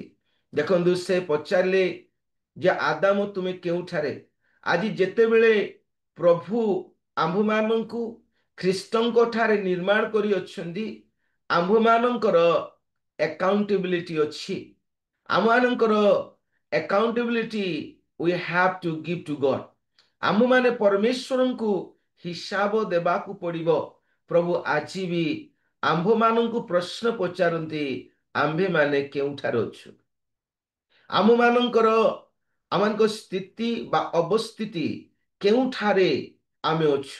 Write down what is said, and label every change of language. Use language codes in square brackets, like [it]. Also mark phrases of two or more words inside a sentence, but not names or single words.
[or] ଦେଖନ୍ତୁ, ସେ ପଚାରିଲେ ଯେ ଆଦାମ ତୁମେ କେଉଁଠାରେ? ଆଜି ଯେତେବେଳେ ପ୍ରଭୁ ଆମ୍ଭମାନଙ୍କୁ ଖ୍ରୀଷ୍ଟଙ୍କ ଠାରେ ନିର୍ମାଣ କରିଅଛନ୍ତି, ଆମ୍ଭମାନଙ୍କର ଆକାଉଣ୍ଟେବିଲିଟି ଅଛି। [en] ଆମମାନଙ୍କର ଆକାଉଣ୍ଟେବିଲିଟି we have to give to God. [or] ଆମ୍ଭମାନେ ପରମେଶ୍ୱରଙ୍କୁ ହିସାବ ଦେବାକୁ ପଡ଼ିବ। ପ୍ରଭୁ ଆଜି ବି ଆମ୍ଭମାନଙ୍କୁ ପ୍ରଶ୍ନ ପଚାରନ୍ତି, ଆମ୍ଭେମାନେ କେଉଁଠାରେ ଅଛୁ? ଆମମାନଙ୍କ ସ୍ଥିତି ବା ଅବସ୍ଥିତି କେଉଁଠାରେ ଆମେ ଅଛୁ?